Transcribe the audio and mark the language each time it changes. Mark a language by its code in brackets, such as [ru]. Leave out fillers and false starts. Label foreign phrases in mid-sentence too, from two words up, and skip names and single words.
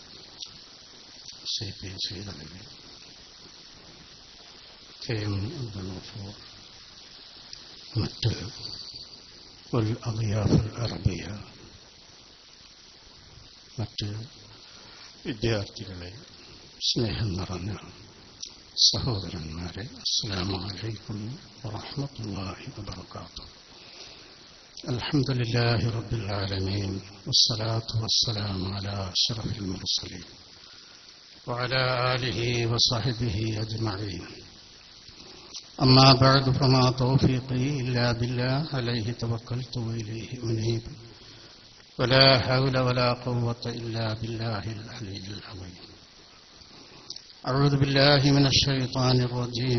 [ml] CP സൈദലി, KM അബ്ദുൽ ഗഫൂർ, മറ്റ് [ar] أضياف العربية, [ml] മറ്റ് വിദ്യാർത്ഥികളെ, സ്നേഹം നിറഞ്ഞ സഹോദരന്മാരെ, [ar] السلام عليكم ورحمة الله وبركاته. الحمد لله رب العالمين والصلاة والسلام على أشرف المرسلين وعلى آله وصحبه أجمعين. أما بعد فما توفيقي إلا بالله عليه توكلت وإليه أنيب ولا حول ولا قوة إلا بالله العلي العظيم. أعوذ بالله من الشيطان الرجيم.